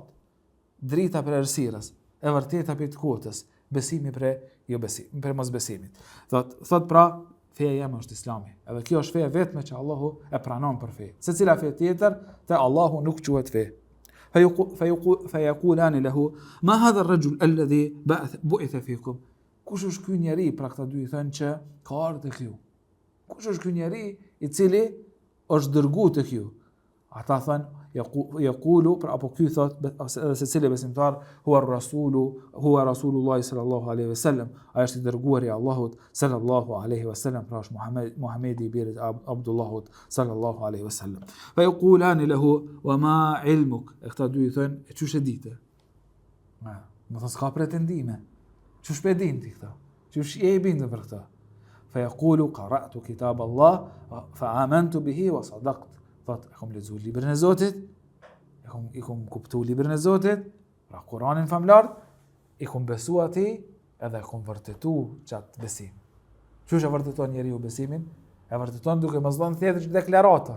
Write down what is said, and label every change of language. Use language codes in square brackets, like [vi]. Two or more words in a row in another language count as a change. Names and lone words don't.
[sq] Drita për errësirës, e vërteta për të kotës, besimi për për mos besimit. Thot pra, feja jeme është Islami. Edhe kjo është feja vetme që Allahu e pranon për fe. Secila fe tjetër, te Allahu nuk quhet fe. [ar] فيقولان له ما هذا الرجل الذي بعث فيكم. [sq] Kush është ky njeri, pra këta dy i thënë që ka ardhur tek ju? Kush është ky njeri i cili është dërguar tek ju? Ata thënë yaqulu, pra apo ky thot edhe secili besimtar, [ar] هو رسول الله صلى الله عليه وسلم, [sq] ai është i dërguari i Allahut [ar] صلى الله عليه وسلم, [sq] pra është Muhamedi i birit Abdullahut [ar] صلى الله عليه وسلم. فيقولان له وما علمك. [sq] Këta dy i thënë, e çush e ditë? Më thon s'ka pretendime. Çush pe din ti këta? Çush je i bindë për këta? [ar] فيقول قرأت كتاب الله فآمنت به وصدقت. [sq] Thot, e kom lexuar librin e Zotit, i kom kuptuar librin e Zotit, pra Kur'anin famlar, i kom besuar atij edhe e kom vërtetuar çat besim. Çush e vërteton njeriu besimin? E vërteton duke mos dhënë thjesht deklarata.